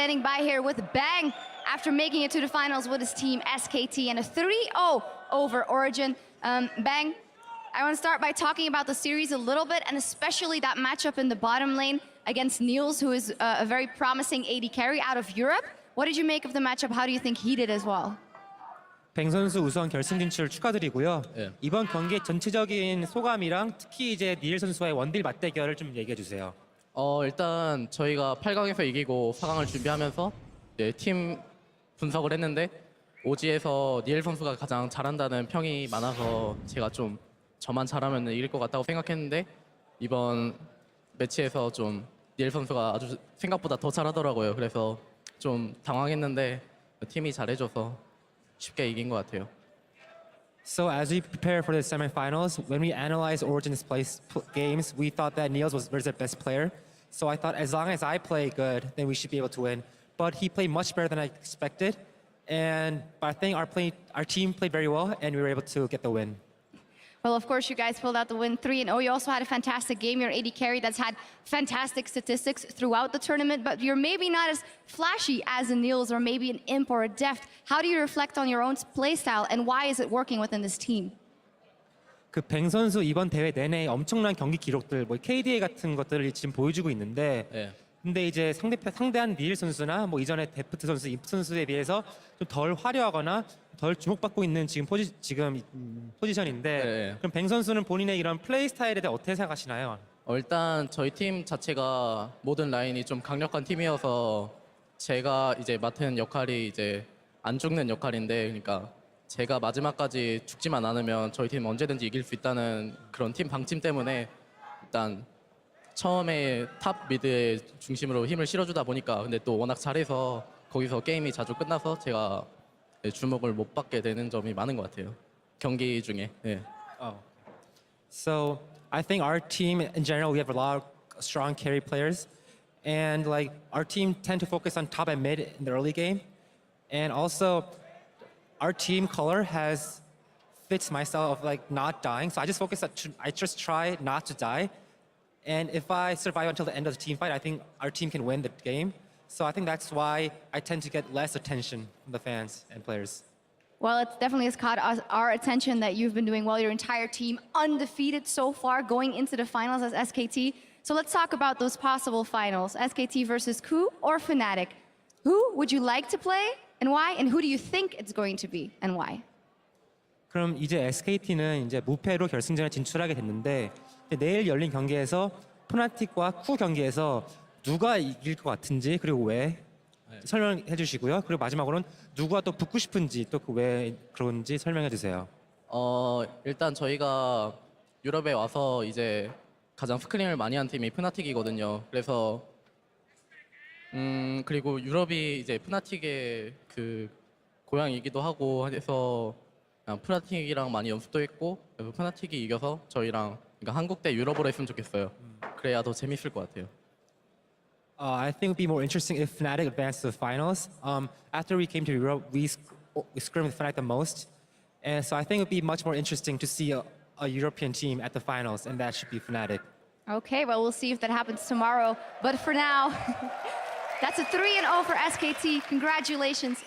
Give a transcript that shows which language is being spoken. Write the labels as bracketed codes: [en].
[en] Standing by here with Bang after making it to the finals with his team SKT and a 3-0 over Origen. Bang, I want to start by talking about the series a little bit, and especially that matchup in the bottom lane against Niels, who is a very promising AD carry out of Europe. What did you make of the matchup? How do you think he did as well? [ko] 뱅 선수 우선 결승 진출 축하드리고요. 이번 경기의 전체적인 소감이랑 특히 이제 니엘 선수와의 원딜 맞대결을 좀 얘기해 주세요. 일단 저희가 8강에서 이기고 4강을 준비하면서 팀 분석을 했는데 오지에서 니엘 선수가 가장 잘한다는 평이 많아서 제가 좀 저만 잘하면 이길 것 같다고 생각했는데 이번 매치에서 좀 니엘 선수가 아주 생각보다 더 잘하더라고요. 그래서 좀 당황했는데 팀이 잘해줘서 쉽게 이긴 것 같아요. [en] So as we prepare for the semifinals, when we analyzed Origin's games, we thought that Niels was their best player. So I thought as long as I play good, then we should be able to win. But he played much better than I expected. And I think our team played very well, and we were able to get the win. Well, of course, you guys pulled out the win 3-0. You also had a fantastic game. You're 80 carry that's had fantastic statistics throughout the tournament, but you're maybe not as flashy as a Niels or maybe an Imp or a Deft. How do you reflect on your own play style and why is it working within this team? [ko] 그 뱅 선수 이번 대회 내내 엄청난 경기 기록들, 뭐 KDA 같은 것들을 지금 보여주고 있는데, 예. 근데 이제 상대한 닐 선수나 뭐 이전에 데프트 선수, 임프 선수에 비해서 좀 덜 화려하거나 덜 주목받고 있는 지금 포지션인데, 예. 그럼 뱅 선수는 본인의 이런 플레이 스타일에 대해 어떻게 생각하시나요? 일단 저희 팀 자체가 모든 라인이 좀 강력한 팀이어서 제가 이제 맡은 역할이 이제 안 죽는 역할인데, 그러니까 제가 마지막까지 죽지만 않으면 저희 팀 언제든지 이길 수 있다는 그런 팀 방침 때문에 일단 처음에 탑 미드의 중심으로 힘을 실어주다 보니까, 근데 또 워낙 잘해서 거기서 게임이 자주 끝나서 제가 주목을 못 받게 되는 점이 많은 것 같아요. 경기 중에. 예. [en] Oh. So I think our team in general, we have a lot of strong carry players, and like our team tend to focus on top and mid in the early game, and also our team color fits my style of like not dying. So I just try not to die, and if I survive until the end of the team fight, I think our team can win the game. So I think that's why I tend to get less attention from the fans and players. Well, it definitely has caught our attention that you've been doing well. Your entire team undefeated so far, going into the finals as SKT. So let's talk about those possible finals. SKT versus Ku or Fnatic. Who would you like to play and why? And who do you think it's going to be and why? [ko] 그럼 이제 SKT는 이제 무패로 결승전에 진출하게 됐는데, 내일 열린 경기에서 포나틱과 쿠 경기에서 누가 이길 것 같은지, 그리고 왜 설명해 주시고요. 그리고 마지막으로는 누가 또 붙고 싶은지, 또 그 왜 그런지 설명해 주세요. 일단 저희가 유럽에 와서 이제 가장 스크린을 많이 한 팀이 푸나틱이거든요. 그래서 그리고 유럽이 이제 푸나틱의 그 고향이기도 하고 해서 그냥 푸나틱이랑 많이 연습도 했고, 그래서 푸나틱이 이겨서 저희랑, 그러니까 한국 대 유럽으로 했으면 좋겠어요. 그래야 더 재밌을 것 같아요. [en] I think it would be more interesting if Fnatic advanced to the finals. After we came to Europe, we scrimmed with Fnatic the most, and so I think it would be much more interesting to see a European team at the finals, and that should be Fnatic. Okay, well, we'll see if that happens tomorrow. But for now, that's a 3-0 for SKT. Congratulations.